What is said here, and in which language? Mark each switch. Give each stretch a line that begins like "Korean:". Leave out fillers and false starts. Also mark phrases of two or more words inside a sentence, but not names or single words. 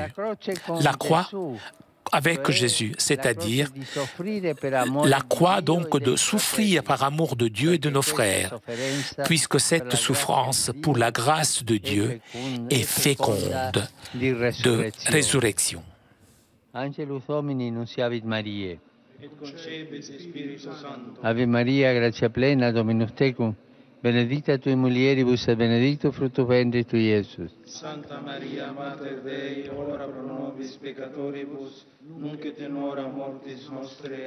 French: La croix avec Jésus, c'est-à-dire la croix donc de souffrir par amour de Dieu et de nos frères, puisque cette souffrance pour la grâce de Dieu est féconde de résurrection.
Latin: Angelus Domini nunciavit Mariae. Ave Maria, gratia plena, Dominus tecum, benedicta tui mulieribus et benedictus fructus ventris tui, Iesus. Santa Maria, Mater Dei, ora pro nobis peccatoribus, nunc et in hora mortis nostre.